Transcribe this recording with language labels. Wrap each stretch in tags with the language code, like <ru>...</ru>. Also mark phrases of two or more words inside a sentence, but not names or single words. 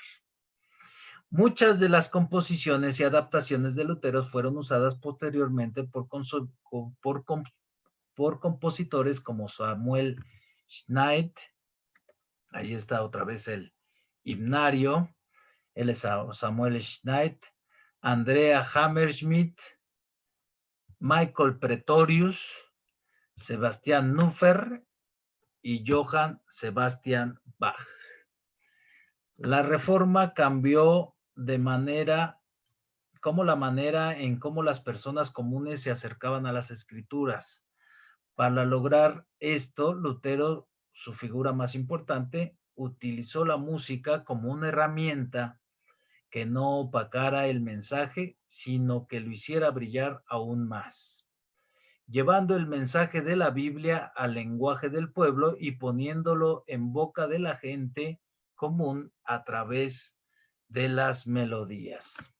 <es>Muchas de las composiciones y adaptaciones de Lutero fueron usadas posteriormente por compositores como Samuel Schneid. Ahí está otra vez el himnario. Él es Samuel Schneid, Andrea Hammerschmidt, Michael Pretorius, Sebastian Nuffer y Johann Sebastian Bach. La reforma cambió la manera en cómo las personas comunes se acercaban a las escrituras. Para lograr esto, Lutero, su figura más importante, utilizó la música como una herramienta que no opacara el mensaje, sino que lo hiciera brillar aún más, llevando el mensaje de la Biblia al lenguaje del pueblo y poniéndolo en boca de la gente común a través de las melodías.</es>